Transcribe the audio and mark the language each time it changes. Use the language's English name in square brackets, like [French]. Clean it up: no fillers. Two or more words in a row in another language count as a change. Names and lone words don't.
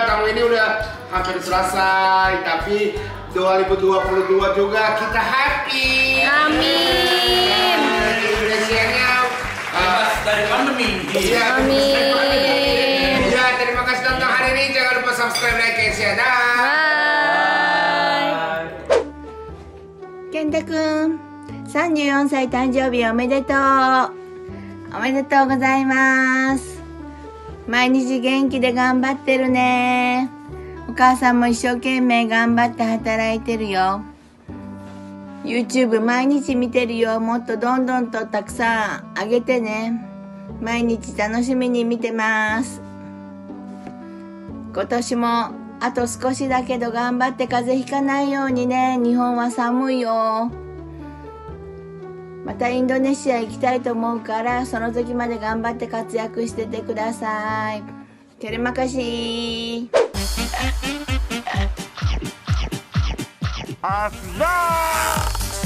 [Indonesian] Tamu ini udah hampir selesai, tapi 2022 juga kita happy. Amin. Indonesianya Bebas dari pandemi. iya. Amin. Ya, terima kasih tonton hari ini. Jangan lupa [English] subscribe, like, share, [Indonesian] dan Bye. [Japanese] 健太くん、34歳誕生日おめでとう。おめでとうございます。毎日元気で頑張ってるね。お母さんも一生懸命頑張って働いてるよ。YouTube 毎日見てるよ。もっとどんどんとたくさんあげてね。毎日楽しみに見てます。今年もあと少しだけど頑張って風邪ひかないようにね。日本は寒いよ。またインドネシア行きたいと思うから、その時まで頑張って活躍しててください。 [Indonesian] Terima kasih. Asda.